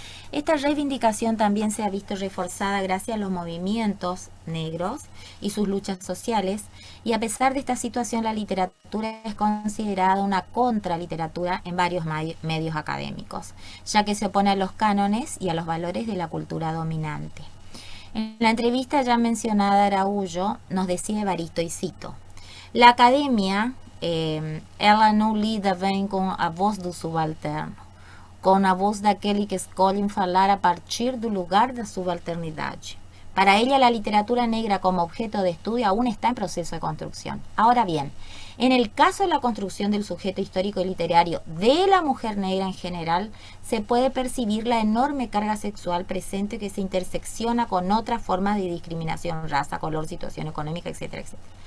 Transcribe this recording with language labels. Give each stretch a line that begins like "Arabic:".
Spanish: Esta reivindicación también se ha visto reforzada gracias a los movimientos negros y sus luchas sociales, y a pesar de esta situación, la literatura es considerada una contraliteratura en varios medios académicos, ya que se opone a los cánones y a los valores de la cultura dominante. En la entrevista ya mencionada, Araújo nos decía Evaristo, y cito: la academia,
Portuguese: ela não lida bem com a voz do subalterno, com a voz daquele que escolhem falar a partir do lugar da subalternidade.
Spanish: Para ella, la literatura negra como objeto de estudio aún está en proceso de construcción. Ahora bien, en el caso de la construcción del sujeto histórico y literario de la mujer negra en general, se puede percibir la enorme carga sexual presente que se intersecciona con otras formas de discriminación, raza, color, situación económica, etcétera, etcétera.